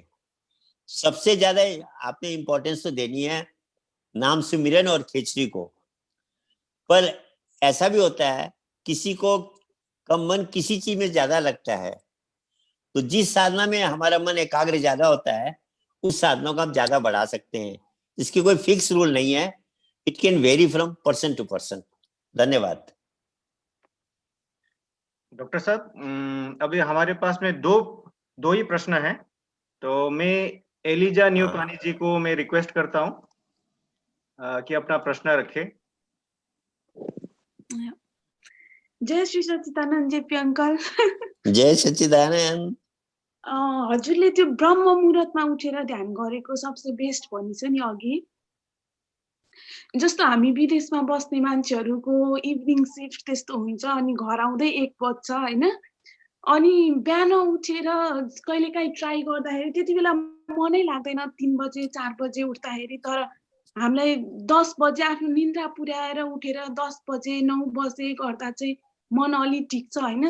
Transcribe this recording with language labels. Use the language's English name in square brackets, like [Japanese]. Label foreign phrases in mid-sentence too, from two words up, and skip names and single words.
[Hindi] सबसे ज्यादा आपने इंपॉर्टेंस तो देनी है नाम सुमिरन और खेचरी को। पर ऐसा भी होता है किसी को कम मन किसी चीज में ज्यादा लगता है, तो जिस साधना में हमारा मन एकाग्र ज्यादा होता है उस साधना को हम ज्यादा बढ़ा सकते हैं। इसकी कोई [English] fix rule [Hindi] नहीं है, [English] It can vary from person to person. [Hindi] धन्यवाद। डॉक्टर साहब, अभी हमारे पास में दो ही प्रश्न है, तो मैं एलिजा न्यूपानी जी को मैं रिक्वेस्ट करता हूं कि अपना प्रश्न रखे। जय श्री सच्चिदानंद जेपी अंकल। जय सच्चिदानंद। [Nepali] हजुरले त्यो ब्रह्म मुहुर्तमा उठेर ध्यान गरेको सबसे बेस्ट भनिन्छ नि अघि। जस्तो हामी विदेशमा बस्ने मान्छेहरूको [English] evening shift [Nepali] त्यस्तो हुन्छ, अनि घर आउँदै 1 बज्छ हैन, अनि बिहान उठेर कहिलेकाहीँ ट्राई गर्दाखेरि त्यति बेला मनै लाग्दैन 3 बजे 4 बजे उठ्दाखेरि, तर हामीलाई 10 बजे आफ्नो निन्द्रा पुर्याएर उठेर 10 बजे 9 बजे गर्दा चाहिँ मन अलि टिक्छ हैन।